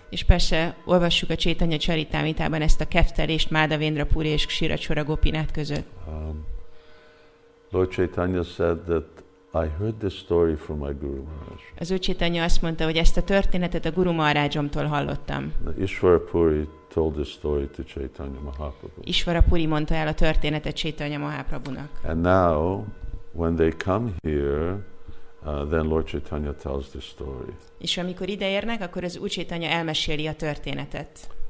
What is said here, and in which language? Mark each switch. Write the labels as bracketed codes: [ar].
[hu] És persze olvassuk a Caitanya Charitamritában ezt a kedvtelést Madhavendra Puri és Shirachora Gopinath között. [en] Lord Caitanya said that I heard this story from my Guru Maharaj. [hu] Az Úr Caitanya azt mondta, hogy ezt a történetet a Guru Maharajomtól hallottam. [en] Ishvara Puri told this story to Caitanya Mahaprabhu. [hu] Ishvara Puri mondta el a történetet Caitanya Mahaprabhunak. [en] And now, when they come here, then Lord Caitanya tells the story. [hu] És amikor ide érnek, akkor az Úr Caitanya elmeséli a történetet.